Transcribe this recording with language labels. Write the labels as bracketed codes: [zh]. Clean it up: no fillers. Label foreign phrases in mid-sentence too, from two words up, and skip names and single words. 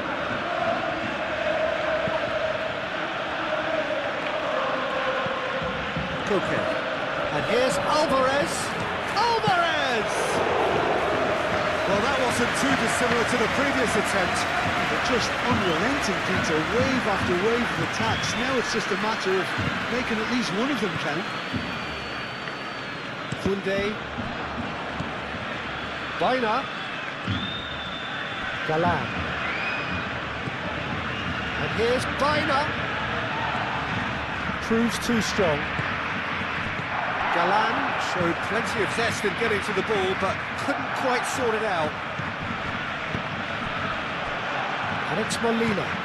[en] Koke. And here's Alvarez. Alvarez! Well, that wasn't too dissimilar to the previous attempt. They're just unrelenting, Peter. Wave after wave of attacks. Now it's just a matter of making at least one of them count. Koundé. Baina. Galan. And here's Baina. Proves too strong. Galan showed plenty of zest in getting to the ball, but couldn't quite sort it out. And it's Molina.